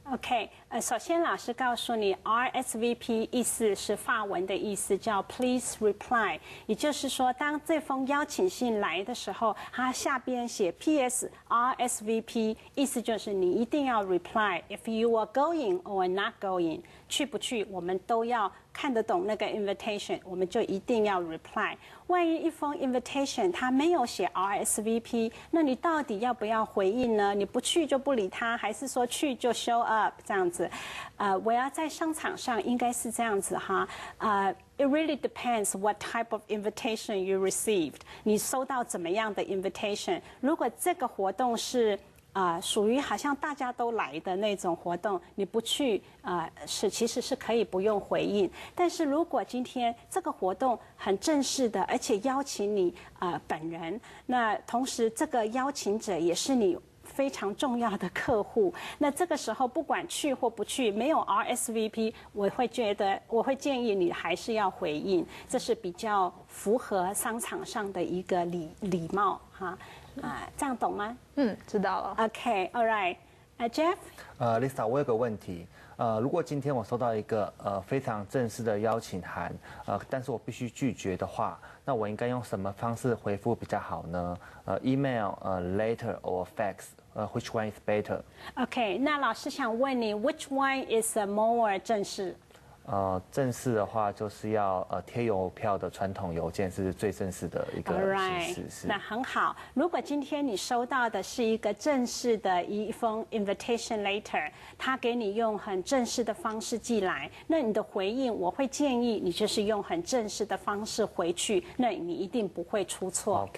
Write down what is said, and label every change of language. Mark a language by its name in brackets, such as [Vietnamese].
[Chinese] OK， 首先老师告诉你 ，RSVP 意思是法文的意思，叫 [English] Please reply， [Chinese] 也就是说，当这封邀请信来的时候，它下边写 PS RSVP， 意思就是你一定要 reply。 [English] If you are going or not going， [Chinese] 去不去，我们都要看得懂那个 invitation， 我们就一定要 reply。万一一封 invitation 它没有写 RSVP， 那你到底要不要回应呢？你不去就不理他，还是说去就 show up？这样子，我要在商场上应该是这样子哈。 [English] It really depends what type of invitation you received。 [Chinese] 你收到怎么样的 invitation？ 如果这个活动是属于好像大家都来的那种活动，你不去其实是可以不用回应。但是如果今天这个活动很正式的，而且邀请你本人，那同时这个邀请者也是你非常重要的客户。那这个时候不管去或不去，没有 RSVP， 我会建议你还是要回应，这是比较符合商场上的一个礼貌哈。这样懂吗？知道了。 [English] OK, all right. Jeff? [Chinese] Lisa， 我有个问题。如果今天我收到一个非常正式的邀请函，但是我必须拒绝的话，那我应该用什么方式回复比较好呢？ [English] Email, letter or fax? Which one is better? [Chinese] OK， 那老师想问你 ， [English] Which one is more [Chinese] 正式？正式的话就是要贴邮票的传统邮件是最正式的一个形式。是。那很好。如果今天你收到的是一个正式的一封 invitation letter， 他给你用很正式的方式寄来，那你的回应我会建议你就是用很正式的方式回去，那你一定不会出错。